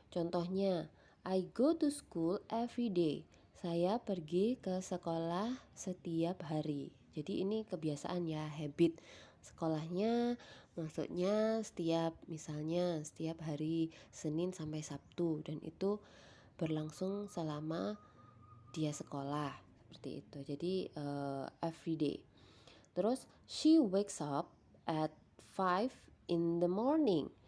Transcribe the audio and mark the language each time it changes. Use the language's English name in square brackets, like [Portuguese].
[English] Contohnya, I go to school every day. [Indonesian] Saya pergi ke sekolah setiap hari. Jadi ini kebiasaan ya, habit. Sekolahnya maksudnya misalnya setiap hari Senin sampai Sabtu, dan itu berlangsung selama dia sekolah seperti itu. [English] Jadi every day. Terus she wakes up at 5 in the morning.